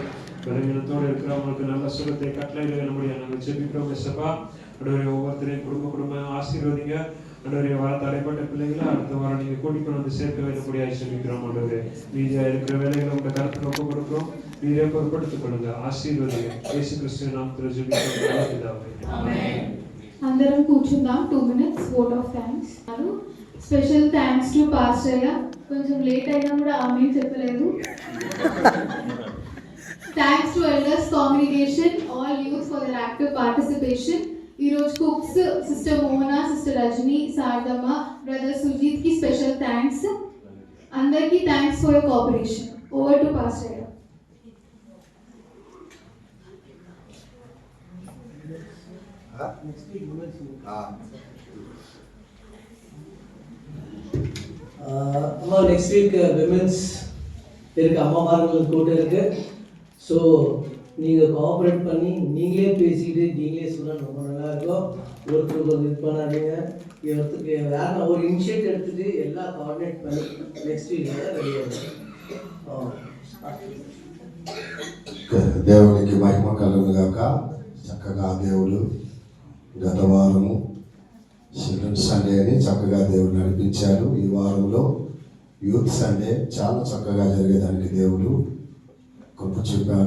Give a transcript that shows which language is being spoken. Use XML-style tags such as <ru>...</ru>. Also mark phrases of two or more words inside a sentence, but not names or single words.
<ta>பலவீனத்தோடு இருக்கிறவங்களுக்கு நல்ல சுகத்தை கட்டளையிட முடியாது நாங்கள் ஜெபிக்கிறோம் இயேசுப்பா. ஆண்டவரே, ஒவ்வொருத்தரையும் குடும்ப ஆசீர்வதிங்க ஆண்டவரே. வர தடைப்பட்ட பிள்ளைகளை அடுத்த வாரம் நீங்க கூட்டிக் வந்து சேர்க்க வேண்டிய முடியாது ஜெபிக்கிறோம் ஆண்டவரே. மீதியா இருக்கிற வேலைகளை உங்க கருத்துக்கு ஒப்பு கொடுக்கிறோம். நீரே பொறுப்படுத்திக் கொள்ளுங்க, ஆசீர்வதிங்க. இயேசு கிறிஸ்துவின் நாமத்தில் ஜெபிக்கிறோம் பிதாவே. Amen.</ta> <te>అందరం కూర్చుందాం.</te> <en>2 minutes vote of thanks. special thanks to pastor</en> <te>అయ్య. కొంచెం లేట్ అయినా కూడా ఆమె చెప్పలేదు.</te> <en>thanks to elders congregation, all youth for their active participation.</en> <te>ఈ రోజు కుక్స్ సిస్టర్ మోహనా, సిస్టర్ రజని, శారదమ్మ, బ్రదర్ సుజీత్ కి</te> <en>special thanks. అందరికీ thanks for your cooperation. Over to pastor అయ్య.</en> <ta>அம்மா</ta> <en>next week women's</en> <ta>இருக்கு, அம்மாமார்கள் கூட்டம் இருக்கு. ஸோ நீங்கள் கோஆப்ரேட் பண்ணி நீங்களே பேசிக்கிட்டு நீங்களே சொன்னால் ரொம்ப நல்லாயிருக்கும். ஒருத்தருக்கு ஒரு இது பண்ணாதீங்க. ஒருத்தருக்கு வேறு ஒரு இனிஷியேட் எடுத்துகிட்டு எல்லாம் கோஆர்டினேட் பண்ணி</ta> <en>next week</en> <ta>ரெடி ஆகும்.</ta> <te>దేవునికి మహిమ కలుగును గాక. చక్కగా దేవుడు గత వారము</te> <en>children Sunday</en> <te>అని చక్కగా దేవుడు నడిపించాడు. ఈ వారంలో</te> <en>youth Sunday</en> <te>చాలా చక్కగా జరిగేదానికి దేవుడు కృప చూపాడు.</te>